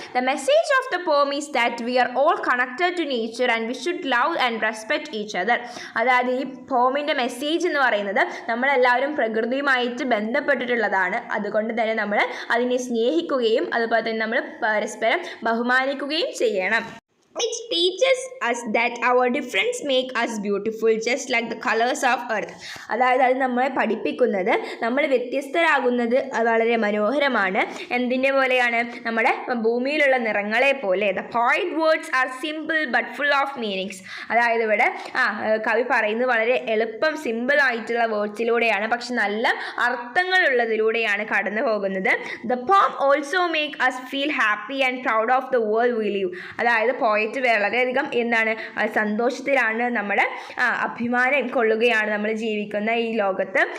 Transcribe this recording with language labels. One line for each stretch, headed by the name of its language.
English: The message of the poem is that we are all connected to nature and we should love and respect each other.
Malayalam: അതായത് ഈ പോമിൻ്റെ message എന്ന് പറയുന്നത് നമ്മളെല്ലാവരും പ്രകൃതിയുമായിട്ട് ബന്ധപ്പെട്ടിട്ടുള്ളതാണ്. അതുകൊണ്ട് തന്നെ നമ്മൾ അതിനെ സ്നേഹിക്കുകയും അതുപോലെ തന്നെ നമ്മൾ പരസ്പരം ബഹുമാനിക്കുകയും ചെയ്യണം.
English: It teaches us that our difference make us beautiful just like the colors of earth.
Malayalam: അതായത് അത് നമ്മളെ പഠിപ്പിക്കുന്നത് നമ്മൾ വ്യത്യസ്തരാകുന്നത് വളരെ മനോഹരമാണ്. എന്തിൻ്റെ പോലെയാണ്? നമ്മുടെ ഭൂമിയിലുള്ള നിറങ്ങളെ പോലെ.
English: The poet words are simple but full of meanings.
Malayalam: അതായത് ഇവിടെ കവി പറയുന്നത് വളരെ എളുപ്പം സിമ്പിൾ ആയിട്ടുള്ള വേർഡ്സിലൂടെയാണ്, പക്ഷെ നല്ല അർത്ഥങ്ങളുള്ളതിലൂടെയാണ് കടന്നു പോകുന്നത്.
English: The poem also make us feel happy and proud of the world we live.
Malayalam: അതായത് പോയറ്റ് വളരെയധികം എന്താണ് സന്തോഷത്തിലാണ്, നമ്മുടെ അഭിമാനം കൊള്ളുകയാണ് നമ്മൾ ജീവിക്കുന്ന ഈ ലോകത്ത്.